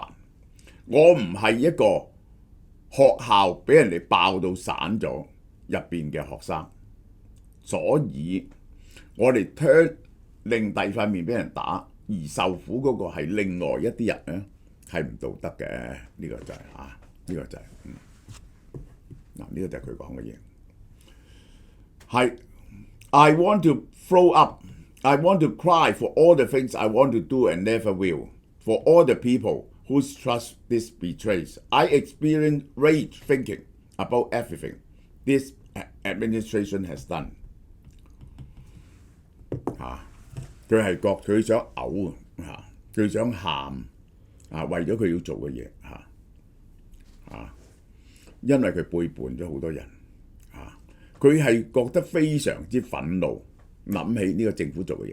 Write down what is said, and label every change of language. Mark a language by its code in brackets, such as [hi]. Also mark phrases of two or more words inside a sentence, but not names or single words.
[yue] 我唔係一個學校俾人哋爆到散咗入邊嘅學生，所以我哋令第二塊面俾人打，而受苦嗰個係另外一啲人咧，係唔道德嘅。呢個就係呢個就係嗱，呢個就係佢講嘅嘢。 [en] 係 I want to throw up, I want to cry for all the things I want to do and never will, for all the people whose trust this betrays. I experience rage thinking about everything this administration has done. [yue] 佢係覺佢想嘔佢想喊為咗佢要做嘅嘢因為佢背叛咗好多人佢係覺得非常之憤怒，諗起呢個政府做嘅嘢。